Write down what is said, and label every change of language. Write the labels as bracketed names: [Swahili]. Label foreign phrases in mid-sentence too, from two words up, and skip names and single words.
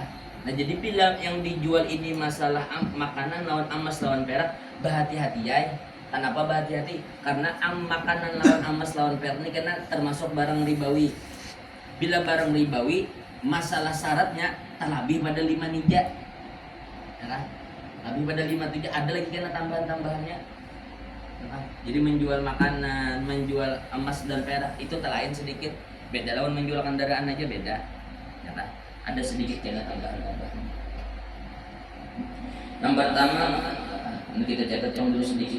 [Indonesian] Nah jadi bila yang dijual ini masalah makanan lawan emas lawan perak, berhati-hati ya. Kenapa berhati-hati? Karena makanan lawan emas lawan perak ini karena termasuk barang ribawi. Bila barang ribawi, masalah syaratnya terlebih pada 5 nija. Ya, lebih pada 5 nija, ada lagi kena tambahan-tambahannya. Jadi menjual makanan, menjual emas dan perak itu lain sedikit. Beda lawan menjual kendaraan aja beda. Ya kan? Ada sedikit yang agak-agak. Yang pertama, ini kita catat yang dulu sedikit.